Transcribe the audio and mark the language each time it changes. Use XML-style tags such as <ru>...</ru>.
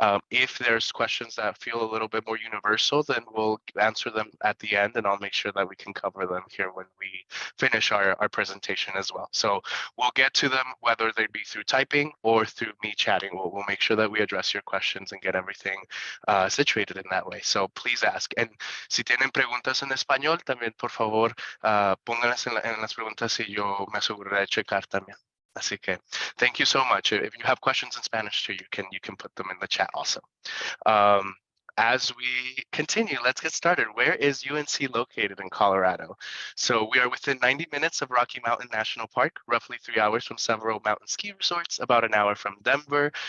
<en>If there's questions that feel a little bit more universal, then we'll answer them at the end, and I'll make sure that we can cover them here when we finish our presentation as well. So we'll get to them whether they be through typing or through me chatting. We'll make sure that we address your questions and get everything situated in that way. So please ask.</en> <es>And si tienen preguntas en español, también por favor pónganlas en las preguntas y yo me aseguraré de checar también. Así que</es> <en>thank you so much. If you have questions in Spanish too, you can put them in the chat also. As we continue, let's get started. Where is UNC located in Colorado? So we are within 90 minutes of Rocky Mountain National Park, roughly 3 hours from several mountain ski resorts, about an hour from Denver.</en>